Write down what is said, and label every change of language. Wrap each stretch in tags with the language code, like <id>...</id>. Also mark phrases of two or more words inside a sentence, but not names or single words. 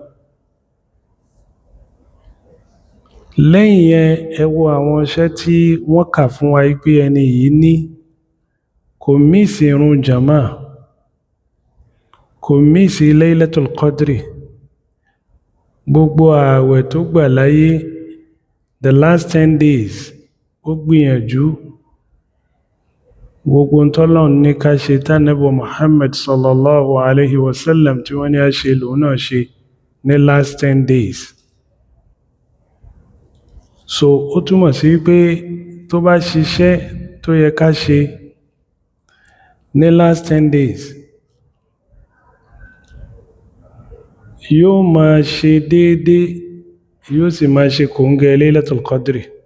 <yo>Lẹ́yìn yẹn ẹ wo àwọn iṣẹ́ tí wọ́n kà fún wa pé ẹni yìí ní, kò mísì ìrun jàmá, kò mísì Laylatul Qadri. Gbogbo ààwẹ̀ tó gbà láyé</yo> <en>the last 10 days</en> <yo>ó gbìyànjú. Gbogbo ntọ́lọ́run ní ká ṣe tánàbí Muhammad</yo> <ar>صلى الله عليه وسلم</ar> <yo>tí wọ́n ní a ṣe lòun náà ṣe ní</yo> <en>last 10 days.</en> <yo>So ó túmọ̀ sí pé tó bá ṣiṣẹ́ tó yẹ ká ṣe ní</yo> <en>last 10 days</en> <yo>yóò máa ṣe déédé, yóò sì máa ṣe kòńgẹ́ Laylatul Qadri.</yo>